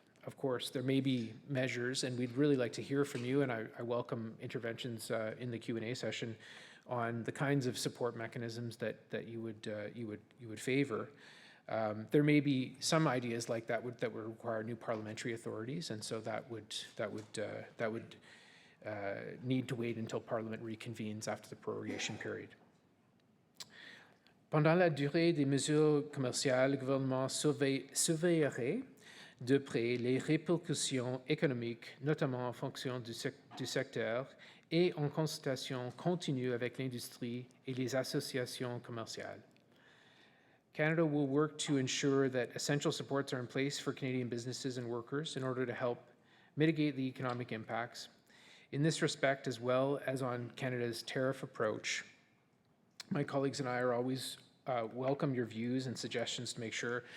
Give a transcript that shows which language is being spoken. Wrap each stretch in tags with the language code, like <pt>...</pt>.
<en>Of course, there may be measures, and we'd really like to hear from you, and I welcome interventions in the Q&A session on the kinds of support mechanisms that you would favor. There may be some ideas like that would require new parliamentary authorities, and so that would need to wait until Parliament reconvenes after the prorogation period.</en> <fr>Pendant la durée des mesures commerciales, le gouvernement surveillerait de près les répercussions économiques, notamment en fonction du secteur, et en consultation continue avec l'industrie et les associations commerciales.</fr> <en>Canada will work to ensure that essential supports are in place for Canadian businesses and workers in order to help mitigate the economic impacts. In this respect, as well as on Canada's tariff approach, my colleagues and I are always welcome your views and suggestions to make sure.</en>